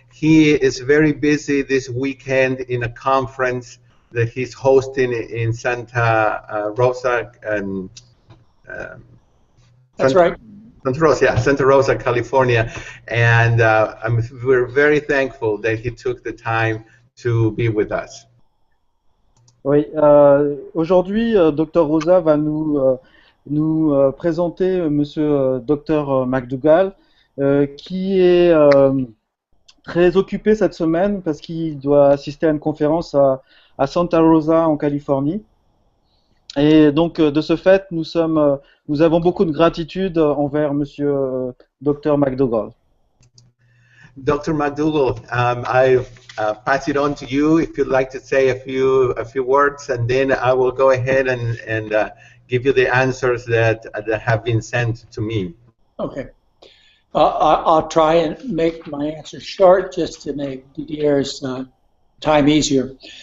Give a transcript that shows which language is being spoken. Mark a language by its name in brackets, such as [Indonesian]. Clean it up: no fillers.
[English] He is very busy this weekend in a conference that he's hosting in Santa Rosa. And, that's right. Santa Rosa, California. And we're very thankful that he took the time to be with us. [French] Oui, aujourd'hui, Dr Rosa va nous présenter Monsieur Dr McDougall, qui est très occupé cette semaine parce qu'il doit assister à une conférence à Santa Rosa en Californie. Et donc, de ce fait, nous avons beaucoup de gratitude envers Monsieur Dr McDougall. [English] Dr. McDougall, I pass it on to you if you'd like to say a few words, and then I will go ahead and give you the answers that have been sent to me. Okay. I'll try and make my answer short just to make Didier's time easier.